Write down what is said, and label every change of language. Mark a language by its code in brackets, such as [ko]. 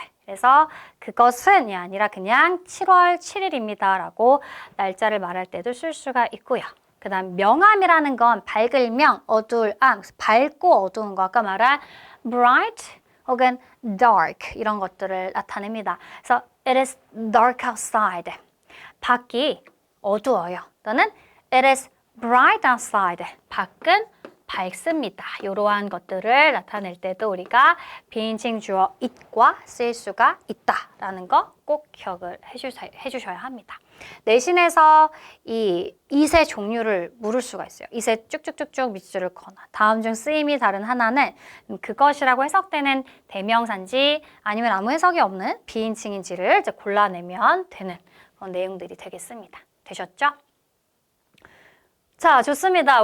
[ko] 그래서 그것은이 아니라 그냥 7월 7일입니다. 라고 날짜를 말할 때도 쓸 수가 있고요. 그 다음 명암이라는 건 밝을 명, 어두울 암, 밝고 어두운 거 아까 말한 bright 혹은 dark 이런 것들을 나타냅니다. 그래서 [en] it is dark outside. [ko] 밖이 어두워요. 또는 [en] it is bright outside. [ko] 밖은 밝습니다. 이러한 것들을 나타낼 때도 우리가 비인칭 주어 it과 쓸 수가 있다라는 거 꼭 기억을 해주셔야 합니다. 내신에서 이 it의 종류를 물을 수가 있어요. it에 쭉쭉쭉쭉 밑줄을 거나 다음 중 쓰임이 다른 하나는 그것이라고 해석되는 대명사인지 아니면 아무 해석이 없는 비인칭인지를 이제 골라내면 되는 그런 내용들이 되겠습니다. 되셨죠? 자, 좋습니다.